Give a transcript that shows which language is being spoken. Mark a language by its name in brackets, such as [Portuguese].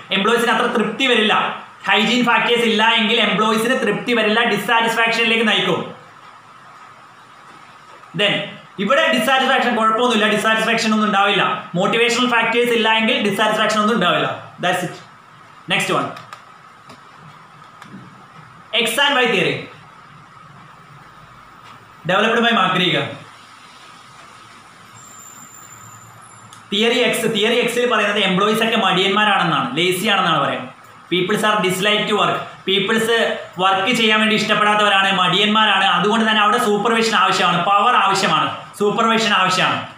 [Malayalam] എംപ്ലോയീസിന് അത്ര തൃപ്തി വരില്ല. ഹൈജീൻ ഫാക്ടേഴ്സ് ഇല്ല എങ്കിൽ എംപ്ലോയീസിന് തൃപ്തി വരില്ല, ഡിസാറ്റിസ്ഫാക്ഷനിലേക്ക് നയിക്കും. ദെൻ ഇവിടെ ഡിസാറ്റിസ്ഫാക്ഷൻ കുഴപ്പമൊന്നുമില്ല, ഡിസാറ്റിസ്ഫാക്ഷൻ ഒന്നും ഉണ്ടാവില്ല. മോട്ടിവേഷണൽ ഫാക്ടേഴ്സ് ഇല്ല എങ്കിൽ ഡിസാറ്റിസ്ഫാക്ഷൻ ഒന്നും ഉണ്ടാവില്ല. [English] That's it. Next one, X and Y theory developed by McGregor. [Malayalam] Theory എക്സിൽ പറയുന്നത് എംപ്ലോയീസ് ഒക്കെ മടിയന്മാരാണെന്നാണ്, ലേസി ആണെന്നാണ് പറയാം. [English] Peoples are dislike to work. [Malayalam] People's work ചെയ്യാൻ വേണ്ടി ഇഷ്ടപ്പെടാത്തവരാണ്, മടിയന്മാരാണ്. അതുകൊണ്ട് തന്നെ അവിടെ സൂപ്പർവിഷൻ ആവശ്യമാണ്, പവർ ആവശ്യമാണ്, സൂപ്പർവിഷൻ ആവശ്യമാണ്.